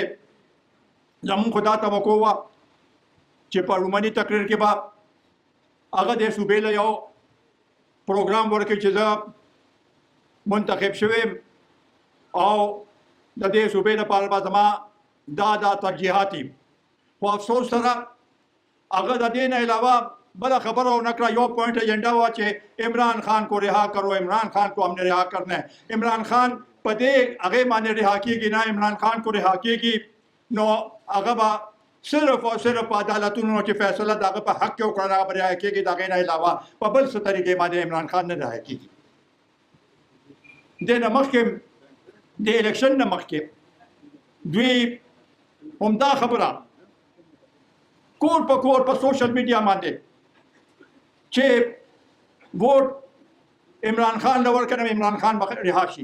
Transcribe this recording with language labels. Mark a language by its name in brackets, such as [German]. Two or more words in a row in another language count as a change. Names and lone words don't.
[Pashto] زمونږ خو دا توقع وه چې په رومني تقریر کې به هغه د صوبې له یو پروګرام ورکړي چې زه منتخب شوی او د دې صوبې لپاره به زما دا ترجیحات دي. خو افسوس سره هغه د دې نه علاوه بلا خبر ونه کړه. یو پوائنٹ ایجنډا وه چې [Urdu] عمران خان کو رها کرو، عمران خان کو ہم نے رها کرنا ہے. [Pashto] عمران خان په دې هغې باندې رها کېږي نه عمران خان کو رها کېږي نو هغه به صرف او صرف په عدالتونو چې فیصله د هغه په حق کې وکړه هغه به رها کېږي. د هغې نه علاوه په بل څه طریقې باندې عمران خان نه رها کېږي. دې نه مخکې د الیکشن نه مخکې دوی همدا خبره کور په کور په [English] social media [Pashto] باندې چې ووټ عمران خان له ورکړم عمران خان به رها شي.